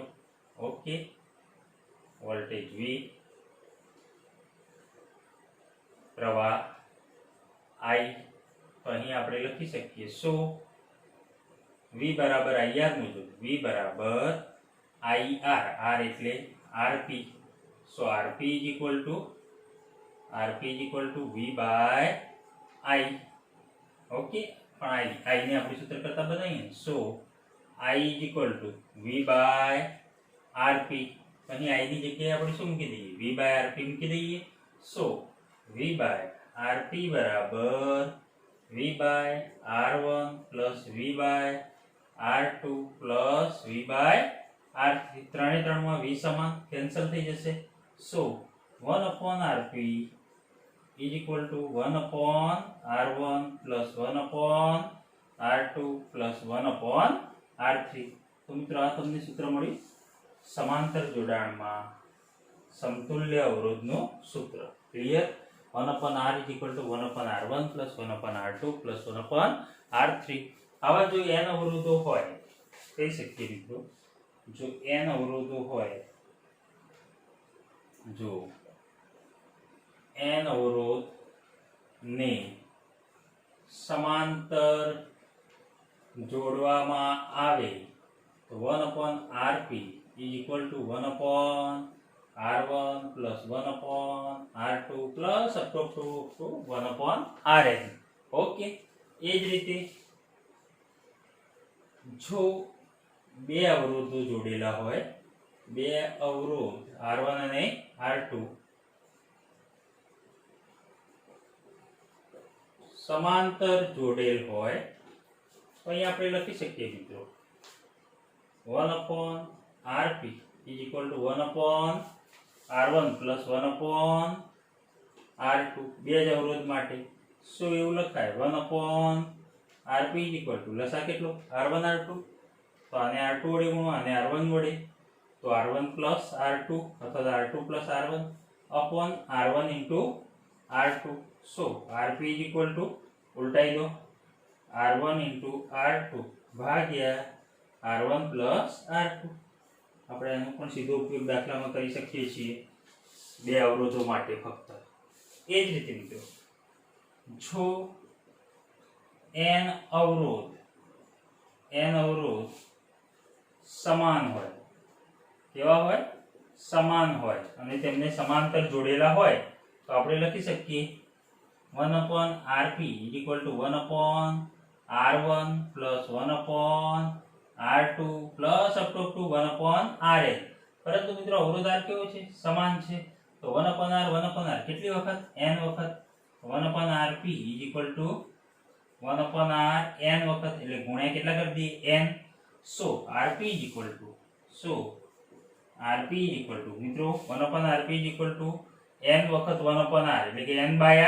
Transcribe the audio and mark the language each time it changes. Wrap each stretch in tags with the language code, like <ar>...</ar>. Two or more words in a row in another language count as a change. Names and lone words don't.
<gu>ઓકે, વોલ્ટેજ V, પ્રવાહ I. તો અહીં આપણે લખી શકીએ શું V બરાબર IR મુજબ V બરાબર IR, R એટલે Rp.</gu> <en>So Rp is equal to V by I.</en> <gu>ઓકે, પણ I ને આપણે સૂત્ર કરતા બનાવીએ.</gu> <en>So I is equal to V by Rp.</en> <gu>અહીં I ની જગ્યાએ આપણે શું મૂકી દઈએ</gu> <en>V by Rp</en> <gu>મૂકી દઈએ.</gu> <en>So V by Rp બરાબર V by R1 plus V by R2 plus V by R3.</en> <gu>ત્રણે ત્રણમાં V સમાન કેન્સલ થઈ જશે.</gu> <en>So 1 upon Rp is equal to 1 upon R1 plus 1 upon R2 plus 1 upon R3.</en> <gu>તો મિત્રો આ તમને સૂત્ર મળ્યું સમાંતર જોડાણમાં સમતુલ્ય અવરોધનું સૂત્ર. ક્લિયર?</gu> <en>1 upon R is equal to 1 upon R1 plus 1 upon R2 plus 1 upon R3.</en> <gu>આવા જો n અવરોધો હોય કહી શકીએ મિત્રો, જો n અવરોધો હોય, જો n અવરોધ ને સમાંતર જોડવામાં આવે તો</gu> <en>1 upon Rp is equal to 1 upon R1 plus 1 upon R2 plus up to 1 upon Rn.</en> <gu>ઓકે, એ જ રીતે જો બે અવરોધો જોડેલા હોય, બે અવરોધ R1 અને R2 સમાંતર જોડેલ હોય તો અહીં આપણે લખી શકીએ મિત્રો</gu> <en>1 upon Rp is equal to 1 upon R1 plus 1 upon R2.</en> <gu>બે જ અવરોધ માટે શું એવું લખાય</gu> <en>1 upon Rp is equal to</en> <gu>લસા કેટલો R1 R2, તો આને R2 વડે ગુણો, આને R1 વડે, તો</gu> <en>R1 plus R2</en> <gu>અથવા</gu> <en>R2 plus R1 upon R1 into R2. So Rp is equal to</en> <gu>ઉલટાઈ દો</gu> <en>R1 into R2 ભાગ્યા R1 plus R2.</en> <gu>આપણે એનો પણ સીધો ઉપયોગ દાખલામાં કરી શકીએ છીએ બે અવરોધો માટે ફક્ત. એ જ રીતે મિત્રો જો n અવરોધ સમાન હોય, કેવા હોય સમાન હોય અને તેમને સમાંતર જોડેલા હોય તો આપણે લખી શકીએ</gu> <en>1 upon Rp is equal to 1 upon R1 plus 1 upon R2 plus up to 1 upon Rn.</en> <gu>પરંતુ મિત્રો અવરોધ R કેવો છે સમાન છે તો</gu> <en>1 upon R 1 upon R</en> <gu>કેટલી વખત n વખત</gu> <en>1/rp is equal to 1/r</en> <gu>n વખત એટલે ગુણ્યા કેટલા કરી દઈએ n.</gu> <en>so rp is equal to rp is equal to મિત્રો 1/rp is equal to n</en> <gu>વખત 1/r એટલે કે n/r.</gu>